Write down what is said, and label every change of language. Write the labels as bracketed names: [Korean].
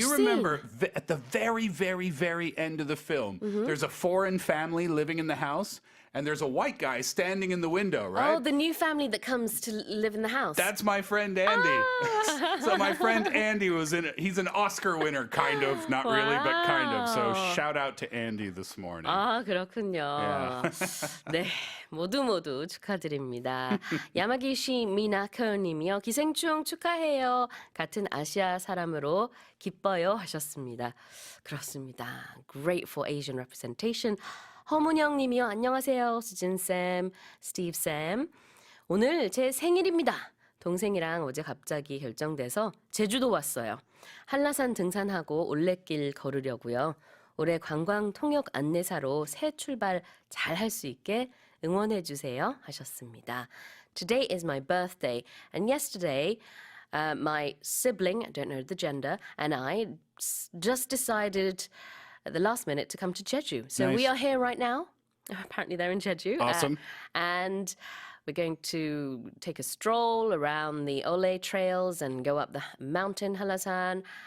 [English] you remember at the very, very, very end of the film, there's a foreign family living in the house, and there's a white guy standing in the window, right? Oh, the new family that comes to live in the house. That's my friend Andy. So my friend Andy was in it. He's an Oscar winner, kind of. Not really, but kind of. So shout out to Andy this morning. [Korean] 아, 그렇군요. 네, 모두 축하드립니다. 야마기시 미나커님이요. 기생충 축하해요. 같은 아시아 사람으로 기뻐요 하셨습니다. 그렇습니다. [English] Great for Asian representation. [Korean] 허문영님이요. 안녕하세요. 수진쌤, 스티브쌤. 오늘 제 생일입니다. 동생이랑 어제 갑자기 결정돼서 제주도 왔어요. 한라산 등산하고 올레길 걸으려고요. 올해 관광 통역 안내사로 새 출발 잘 할 수 있게 응원해 주세요 하셨습니다. [English] Today is my birthday, and yesterday my sibling, I don't know the gender, and I just decided at the last minute to come to Jeju. So we Nice. are here right now. Apparently they're in Jeju. Awesome. And we're going to take a stroll around the Ole trails and go up the mountain Halasan.